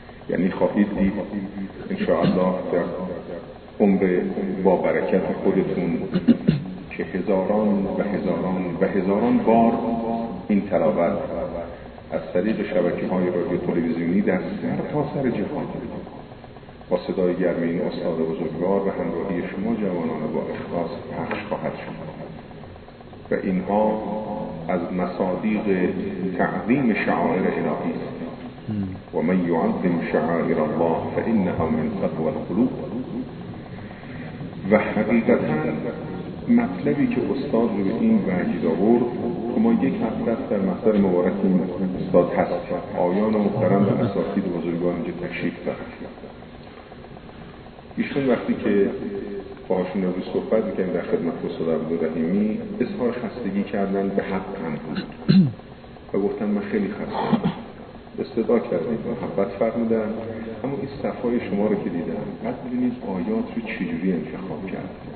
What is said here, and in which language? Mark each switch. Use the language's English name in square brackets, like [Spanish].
[Persian] یعنی خواهید دید انشاءالله در عمر با برکت خودتون که هزاران و هزاران و هزاران بار این تلاوت از طریق شبکه‌های رادیو تلویزیونی در سراسر جهان با صدای گرم این استاد بزرگوار و همراهی شما جوانان با اخلاص پخش خواهد شد و اینها از مصادیق تعظیم شعائر الهی است. [Arabic] و من یعظم شعائر الله فإنها من تقوى القلوب. [Persian] و حقیقتا مطلبی که استاد رو به این وجد آورد که ما یک هفته در مصدر مبارک این استاد هست آیان محترم و اساتید بزرگوار اینجا تشریف دارد. ایشون وقتی که باهاشون رو صحبت میکنیم در خدمت استاد عبدالرحیمی اظهار خستگی کردن به حق هم بود و گفتن من خیلی خستم، استدعا کردن محبت فرمودن، اما این صفای شما رو که دیدن بعد ببینید آیات رو چجوری انتخاب کرد.